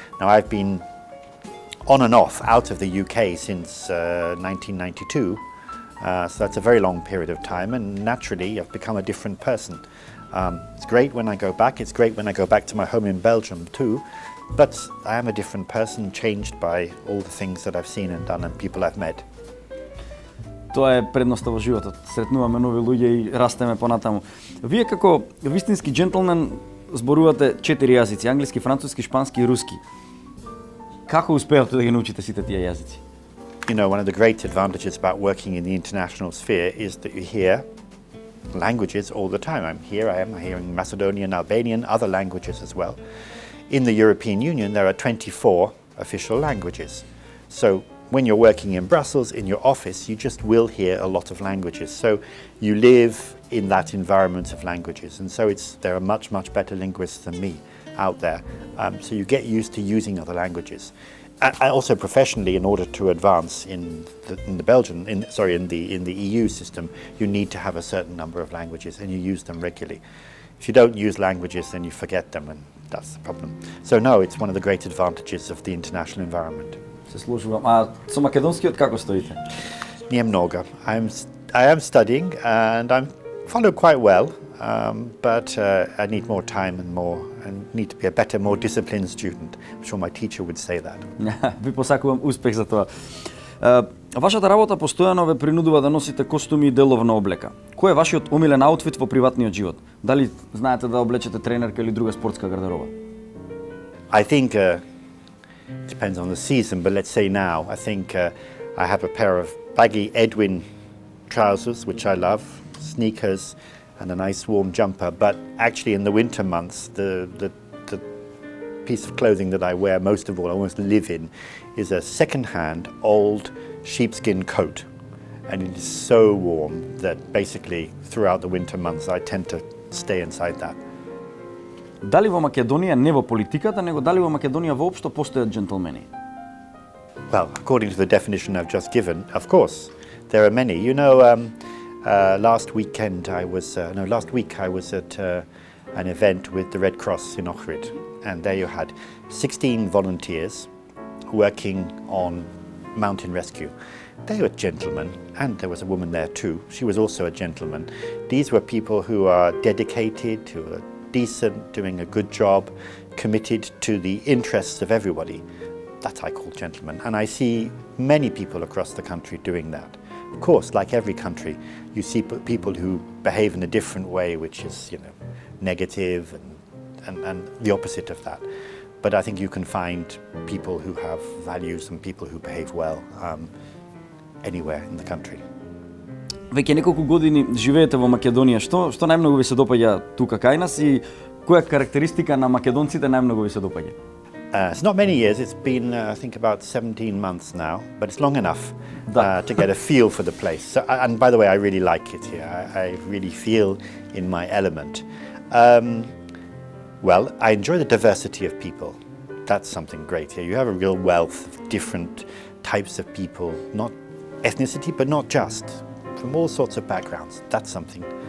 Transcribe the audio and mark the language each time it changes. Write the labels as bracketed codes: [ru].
[en] Now I've been on and off out of the UK since 1992, so that's a very long period of time, and naturally I've become a different person. It's great when I go back, it's great when I go back to my home in Belgium too, but I am a different person, changed by all the things that I've seen and done and people I've met. [mk] Тоа е предноста во животот. Сретнуваме нови луѓе и растеме понатаму. Вие како вистински џентлмен зборувате 4 јазици: англиски, француски, шпански и руски. Како успеавте да ги научите сите тие јазици? [en] One of the great advantages about working in the international sphere is that you hear languages all the time. I'm hearing Macedonian, Albanian, other languages as well. In the European Union, there are 24 official languages. So when you're working in Brussels, in your office, you just will hear a lot of languages. So you live in that environment of languages. And so there are much, much better linguists than me out there. So you get used to using other languages. And also professionally, in order to advance in the EU system, you need to have a certain number of languages and you use them regularly. If you don't use languages, then you forget them, and that's the problem. So no, it's one of the great advantages of the international environment. [mk] Се слушувам. А со македонскиот како стоите? Не много. [en] I am studying and I'm followed quite well, but I need more time and need to be a better, more disciplined student. I'm sure my teacher would say that. [mk] Ви посакувам успех за тоа. Вашата работа постојано ве принудува да носите костуми и деловна облека. Кој е вашиот омилен аутфит во приватниот живот? Дали знаете да облечете тренерка или друга спортска гардероба? [en] I think it depends on the season, but let's say now, I think I have a pair of baggy Edwin trousers, which I love, sneakers, and a nice warm jumper. But actually in the winter months, the piece of clothing that I wear most of all, I almost live in, is a second-hand old sheepskin coat. And it is so warm that basically throughout the winter months I tend to stay inside that. [mk] Дали во Македонија, не во политиката, него дали во Македонија воопшто постојат џентлмени? [en] Well, according to the definition I've just given, of course, there are many. Last week I was at an event with the Red Cross in Ohrid. And there you had 16 volunteers working on mountain rescue. They were gentlemen, and there was a woman there too. She was also a gentleman. These were people who are dedicated, who are decent, doing a good job, committed to the interests of everybody. That's I call gentlemen. And I see many people across the country doing that. Of course, like every country, you see people who behave in a different way, which is, negative and the opposite of that. But I think you can find people who have values and people who behave well anywhere in the country. [mk] Веќе неколку години живеете во Македонија. Што најмногу ви се допаѓа тука кај нас и која карактеристика на македонците најмногу ви се допаѓа? [en] It's not many years, it's been I think about 17 months now, but it's long enough to get a feel for the place. So, and by the way, I really like it here. I really feel in my element. Well, I enjoy the diversity of people. That's something great here. You have a real wealth of different types of people, not ethnicity, but not just, from all sorts of backgrounds. That's something.